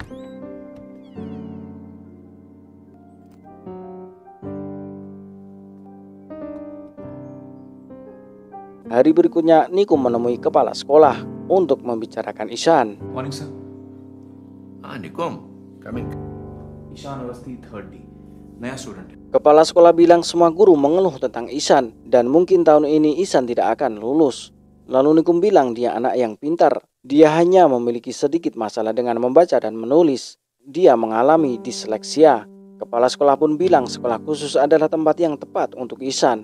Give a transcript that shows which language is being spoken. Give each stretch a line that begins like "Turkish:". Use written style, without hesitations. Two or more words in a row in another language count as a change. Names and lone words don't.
Indonesian: Hari berikutnya Nikum menemui kepala sekolah untuk membicarakan Ihsan.
English: Morning, sir. Nikum, come in.
Hindi: ईशान अवस्थी 3rd D, नया स्टूडेंट है.
Indonesian: Kepala sekolah bilang semua guru mengeluh tentang Ihsan dan mungkin tahun ini Ihsan tidak akan lulus. Lalu Nikum bilang dia anak yang pintar. Dia hanya memiliki sedikit masalah dengan membaca dan menulis. Dia mengalami disleksia. Kepala sekolah pun bilang sekolah khusus adalah tempat yang tepat untuk Ihsan.